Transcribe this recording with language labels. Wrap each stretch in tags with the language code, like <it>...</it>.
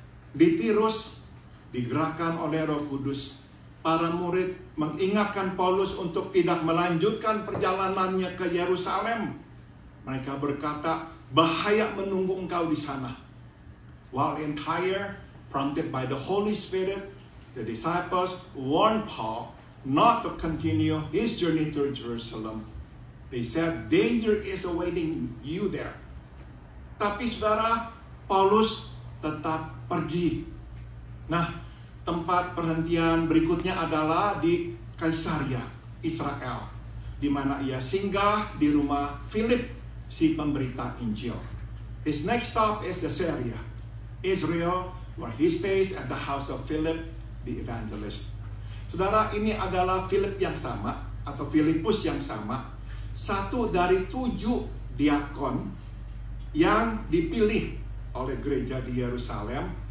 <id>Di Tirus, digerakkan oleh Roh Kudus, para murid mengingatkan Paulus untuk tidak melanjutkan perjalanannya ke Yerusalem. Mereka berkata, bahaya menunggu engkau di sana.</id> <en>While in Tyre, prompted by the Holy Spirit, the disciples warned Paul not to continue his journey to Jerusalem. They said, danger is awaiting you there.</en> <id>Tapi saudara, Paulus tetap pergi. Nah, tempat perhentian berikutnya adalah di Kaisaria, Israel, di mana ia singgah di rumah Philip, si pemberita Injil.</id> <en>His next stop is Caesarea, Israel, where he stays at the house of Philip, the evangelist.</en> <id>Saudara, ini adalah Philip yang sama, atau Filipus yang sama, satu dari 7 diakon yang dipilih oleh gereja di Yerusalem.</id>